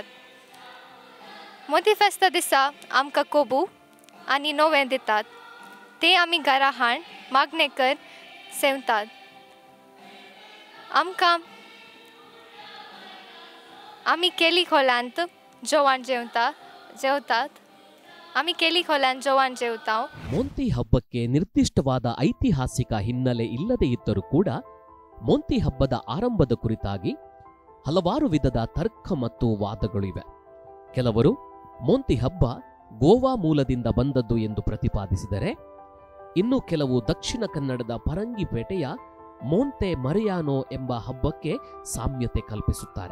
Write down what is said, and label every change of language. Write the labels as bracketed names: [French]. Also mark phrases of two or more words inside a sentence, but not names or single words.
[Konkani] मोंती फेस्ता दिसा आमकां कोबू आनी नोवें दितात. ते आमी घरा हाड मागणेकर सेवतात. आमी केली खोल्यांत जेवण जेवतात. आमी केली खोल्यांत जेवण जेवताव. [Kannada] ಮೊಂತಿ ಹಬ್ಬಕ್ಕೆ ನಿರ್ದಿಷ್ಟವಾದ ಐತಿಹಾಸಿಕ ಹಿನ್ನೆಲೆ ಇಲ್ಲದೇ ಇದ್ದರೂ ಕೂಡ ಮೊಂತಿ ಹಬ್ಬದ ಆರಂಭದ ಕುರಿತಾಗಿ ಹಲವಾರು ವಿಧದ ತರ್ಕ ಮತ್ತು ವಾದಗಳಿವೆ. ಕೆಲವರು ಮೊಂತಿ ಹಬ್ಬ ಗೋವಾ ಮೂಲದಿಂದ ಬಂದದ್ದು ಎಂದು ಪ್ರತಿಪಾದಿಸಿದರೆ, ಇನ್ನು ಕೆಲವು ದಕ್ಷಿಣ ಕನ್ನಡದ ಪರಂಗಿಪೇಟೆಯ ಮೊಂತೆ ಮರಿಯಾನೋ ಎಂಬ ಹಬ್ಬಕ್ಕೆ ಸಾಮ್ಯತೆ ಕಲ್ಪಿಸುತ್ತಾರೆ.